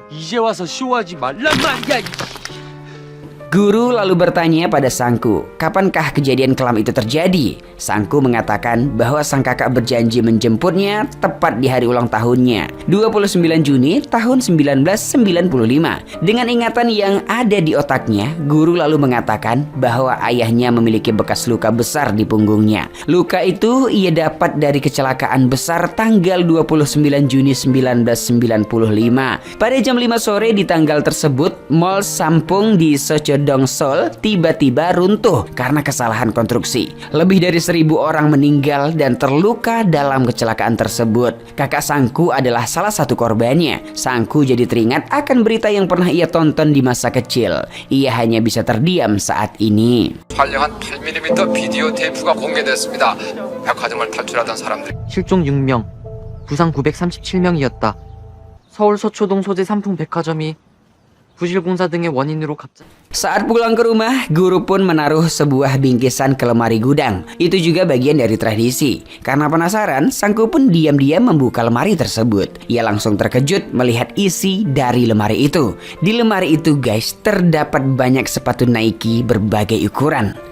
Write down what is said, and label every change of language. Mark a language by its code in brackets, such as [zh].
[ko] 이제 와서 쇼하지 말란 말이야. [id] Guru lalu bertanya pada Sangku, kapankah kejadian kelam itu terjadi? Sangku mengatakan bahwa sang kakak berjanji menjemputnya tepat di hari ulang tahunnya, 29 Juni tahun 1995. Dengan ingatan yang ada di otaknya, guru lalu mengatakan bahwa ayahnya memiliki bekas luka besar di punggungnya. Luka itu ia dapat dari kecelakaan besar tanggal 29 Juni 1995. Pada jam 5 sore di tanggal tersebut, Mall Sampung di Seol tiba-tiba runtuh karena kesalahan konstruksi. Lebih dari 1.000 orang meninggal dan terluka dalam kecelakaan tersebut. Kakak Sangku adalah salah satu korbannya. Sangku jadi teringat akan berita yang pernah ia tonton di masa kecil. Ia hanya bisa terdiam saat ini. [ko] 촬영한 8mm 비디오 테이프가 공개됐습니다. 백화점을 탈출하던 사람들. 실종 6명, 부상 937명이었다. 서울 서초동 소재 삼풍 백화점이 부실 공사 등의 원인으로 갑자기. [id] Saat pulang ke rumah, guru pun menaruh sebuah bingkisan ke lemari gudang. Itu juga bagian dari tradisi. Karena penasaran, Sangku pun diam-diam membuka lemari tersebut. Ia langsung terkejut melihat isi dari lemari itu. Di lemari itu guys, terdapat banyak sepatu Nike berbagai ukuran.